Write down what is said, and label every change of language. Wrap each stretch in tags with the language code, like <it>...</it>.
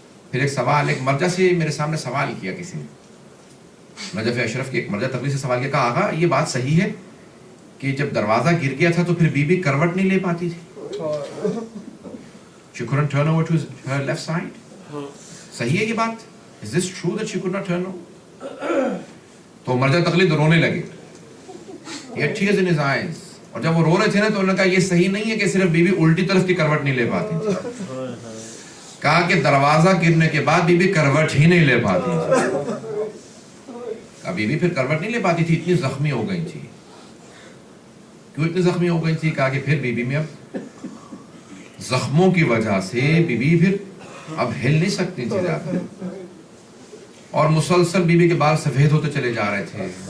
<ur>پھر ایک سوال, ایک مرجع سے میرے سامنے سوال کیا کسی نے, نجف اشرف کی ایک مرجع تقریر سے سوال کیا. کہا آقا یہ بات صحیح ہے کہ جب دروازہ گر گیا تھا تو پھر بی بی کروٹ نہیں لے پاتی تھی,</ur> <en>she couldn't turn over to her left side.</en> <ur>صحیح ہے یہ بات,</ur> <en>is this true that she could not turn over?</en> <ur>تو مرجع تقلید رونے لگے,</ur> <en>he had tears in his eyes.</en> <ur>اور جب وہ رو رہے تھے نا تو انہوں نے کہا یہ صحیح نہیں ہے کہ صرف بی بی الٹی طرف کی کروٹ نہیں لے پاتی تھی. کہا کہ دروازہ گرنے کے بعد بی بی کروٹ ہی نہیں لے پاتی تھی. کہا بی بی پھر کروٹ نہیں لے پاتی تھی, اتنی زخمی ہو گئی تھی. کیوں اتنی زخمی ہو گئی تھی؟ کہا کہ پھر بی بی میں اب زخموں کی وجہ سے بی بی پھر اب ہل نہیں سکتی تھی زیادہ, اور مسلسل بی بی کے بال سفید ہوتے چلے جا رہے تھے.</ur>